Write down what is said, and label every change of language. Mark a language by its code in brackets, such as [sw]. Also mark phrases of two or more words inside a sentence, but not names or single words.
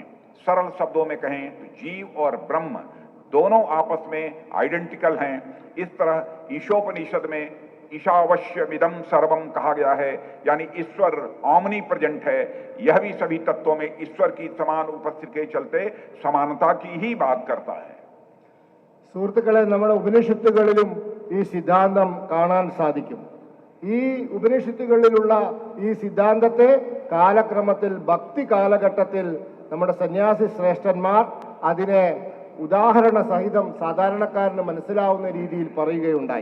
[hi] सरल शब्दों में कहें तो जीव और ब्रह्म दोनों आपस में आइडेंटिकल हैं। इस तरह ईशोपनिषद में [sa] ईशावश्यमिदं सर्वम [hi] कहा गया है, यानी ईश्वर [en] omni present [hi] है। यह भी सभी तत्वों में ईश्वर की समान उपस्थिति के चलते समानता की ही बात करता है। [ml] സുഹൃത്തുക്കളെ, നമ്മുടെ ഉപനിഷത്തുകളിലും ഈ സിദ്ധാന്തം കാണാൻ സാധിക്കും. ഈ ഉപനിഷത്തുകളിലുള്ള ഈ സിദ്ധാന്തത്തെ കാലക്രമത്തിൽ ഭക്തി കാലഘട്ടത്തിൽ നമ്മുടെ സന്യാസി ശ്രേഷ്ഠന്മാർ അതിനെ ഉദാഹരണ സഹിതം സാധാരണക്കാരന് മനസ്സിലാവുന്ന രീതിയിൽ പറയുകയുണ്ടായി.